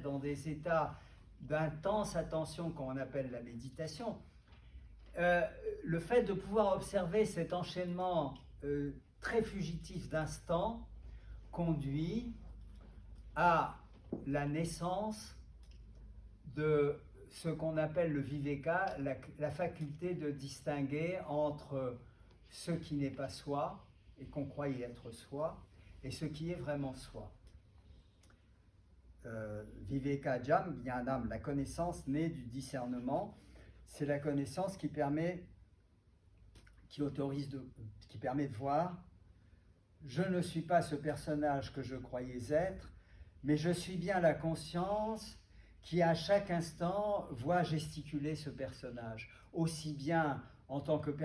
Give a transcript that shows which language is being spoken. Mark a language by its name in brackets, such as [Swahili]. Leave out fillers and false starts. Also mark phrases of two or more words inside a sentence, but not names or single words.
[French] dans des états d'intense attention qu'on appelle la méditation, le fait de pouvoir observer cet enchaînement très fugitif d'instants conduit à la naissance de ce qu'on appelle le viveka, la faculté de distinguer entre ce qui n'est pas soi et qu'on croyait être soi et ce qui est vraiment soi. [Sanskrit] Viveka jam jnanam, [French] la connaissance née du discernement, c'est la connaissance qui permet de voir je ne suis pas ce personnage que je croyais être, mais je suis bien la conscience qui à chaque instant voit gesticuler ce personnage, aussi bien en tant que